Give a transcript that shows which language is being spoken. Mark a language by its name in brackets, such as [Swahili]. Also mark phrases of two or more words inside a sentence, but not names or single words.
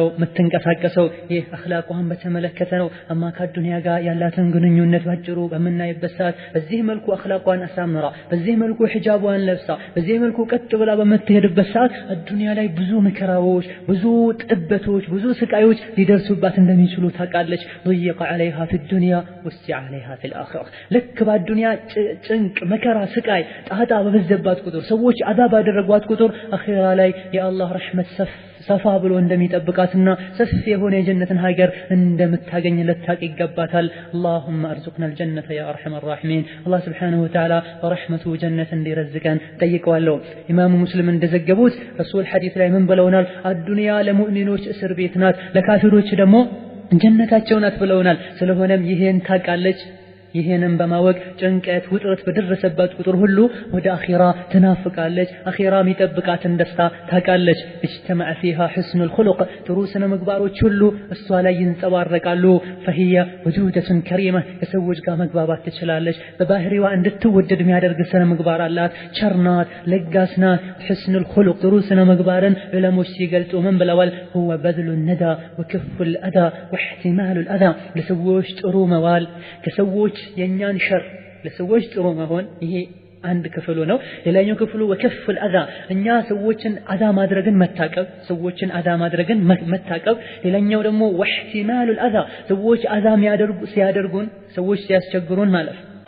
[Amharic] የምትንቀሳቀሰው። ይህ አኽላቋን በተመለከተ ነው። አማ ከዱንያ ጋር ያላትን ግንኙነት ባጭሩ በመናይበት ሰዓት በዚህ መልኩ አኽላቋን አሳምራ በዚህ መልኩ ሒጃቧን ለብሳ በዚህ መልኩ ቀጥ ብላ በምትሄድበት ሰዓት ዱንያ ላይ ብዙ መከራዎች ብዙ ጥበቶች ብዙ ስቃዮች ሊደርሱባት እንደሚችሉ ታውቃለች። [Arabic] ضيق عليها في الدنيا وسع عليها في الآخرة [Amharic] ልክ በዱንያ ጭንቅ መከራ ስቃይ ጣጣ በበዘባት ቁጥር ሰዎች አዛብ ያደረጓት ቁጥር አኺራ ላይ የአላህ ረሕመት ሰፋ ብሎ እንደሚጠብቃትና ሰፊ የሆነ የጀነትን ሀገር እንደምታገኝ ልታውቅ ይገባታል። [Arabic] اللهم ارزقنا الجنة يا ارحم الراحمين الله سبحانه وتعالى ورحمته جنة [Amharic] እንዲረዝቀን ጠይቀዋለሁ። ኢማሙ ሙስሊም እንደዘገቡት ረሱል ሐዲስ ላይ ምን ብለውናል? አዱንያ ለሙእሚኖች እስር ቤት ናት ለካፊሮች ደግሞ ጀነታቸው ናት ብለውናል። ስለሆነም ይሄን ታውቃለች። ይሄንን በማወቅ ጭንቀት ውጥረት በደረሰባት ቁጥር ሁሉ ወደ አኺራ ትናፍቃለች። አኺራ የሚጠብቃትን ደስታ ታውቃለች። [Arabic] اجتمع فيها حسن الخلق [Amharic] ጥሩ ስነ ምግባሮች ሁሉ እሷ ላይ ይንጸባረቃሉ። [Arabic] فهي وجودة كريمة [Amharic] ከሰዎች ጋር መግባባት ትችላለች። በባህሪዋ እንድትወደድ የሚያደርግ ስነ ምግባር አላት። ቸርናት ለጋስናት [Arabic] حسن الخلق [Amharic] ጥሩ ስነ ምግባርን ዑለሞች ሲገልጹ ምን ብለዋል? [Arabic] هو بذل الندى وكف الأذى واحتمال الأذى [Amharic] ለሰዎች ጥሩ መዋል ከሰዎች የኛን ሸር ለሰዎች ጥሩ መሆን ይሄ አንድ ክፍሉ ነው። ሌላኛው ክፍሉ [Arabic] وكف الأذى [Amharic] እኛ ሰዎችን አዛ ማድረግን መታቀብ ሰዎችን አዛ ማድረግን መታቀብ። ሌላኛው ደግሞ [Arabic] واحتمال الأذى [Amharic] ሰዎች አዛ ሲያደርጉን ሰዎች ሲያስቸግሩን ማለፍ